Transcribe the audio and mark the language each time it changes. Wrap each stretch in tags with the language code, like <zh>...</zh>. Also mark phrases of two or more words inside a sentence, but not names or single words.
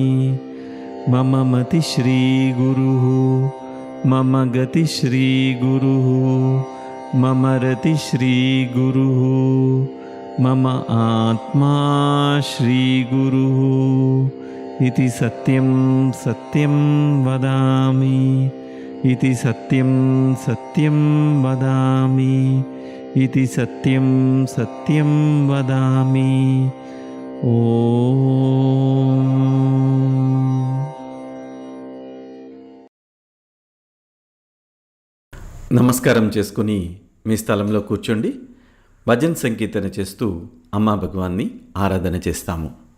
<sa>मम मति श्रीगुरुः मम गति श्रीगुरुः मम रति श्रीगुरुः मम आत्मा श्रीगुरुः इति सत्यं सत्यं वदामि. इति सत्यं सत्यं वदामि. इति सत्यं सत्यं वदामि. ఓం.</sa> <te>నమస్కారం చేసుకుని మీ స్థలంలో కూర్చోండి. భజన్ సంకీర్తన చేస్తూ అమ్మా భగవాన్ని ఆరాధన చేస్తాము.</te>